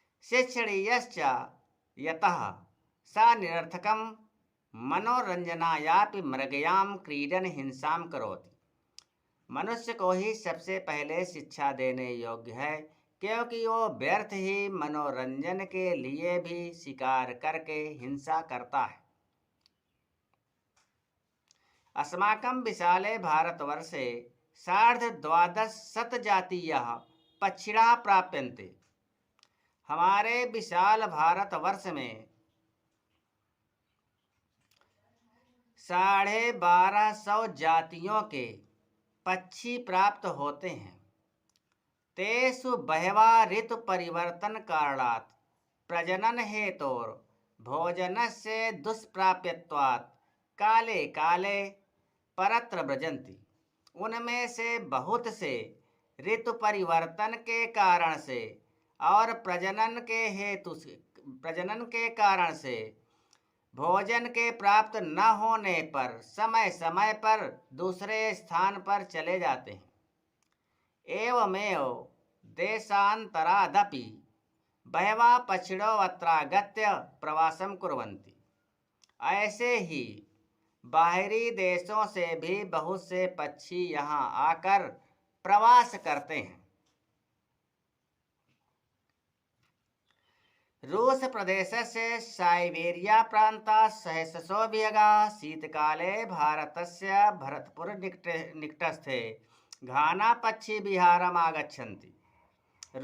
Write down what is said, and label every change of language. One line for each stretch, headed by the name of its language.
Sanskrit: शिक्षणीयश्च यतः सा निरर्थकं मनोरंजनायापि मृगयां क्रीडन हिंसाम करोति।
Hindi: मनुष्य को ही सबसे पहले शिक्षा देने योग्य है, क्योंकि वो व्यर्थ ही मनोरंजन के लिए भी शिकार करके हिंसा करता है।
Sanskrit: अस्माकं विशाले भारतवर्षे 12,500 जातीयाः पक्षिणः प्राप्यन्ते।
Hindi: हमारे विशाल भारतवर्ष में 1250 जातियों के पक्षी प्राप्त होते हैं।
Sanskrit: तेषु बहवः ऋतु परिवर्तन कारणात् प्रजनन हेतोर भोजनस्य दुष्प्राप्यत्वात् काले काले परत्र व्रजन्ति।
Hindi: उनमें से बहुत से ऋतु परिवर्तन के कारण से और प्रजनन के कारण से भोजन के प्राप्त न होने पर समय समय पर दूसरे स्थान पर चले जाते हैं।
Sanskrit: एवमेव देशान्तरादपि बहवः पक्षिणो अत्रागत्य प्रवासं कुर्वन्ति।
Hindi: ऐसे ही बाहरी देशों से भी बहुत से पक्षी यहाँ आकर प्रवास करते हैं।
Sanskrit: रूस प्रदेशस्य साइबेरिया प्रान्ताः सहस्रशो विहगाः शीतकाले भारतस्य भरतपुर निकटस्थे घाना पक्षी विहारम् आगच्छन्ति।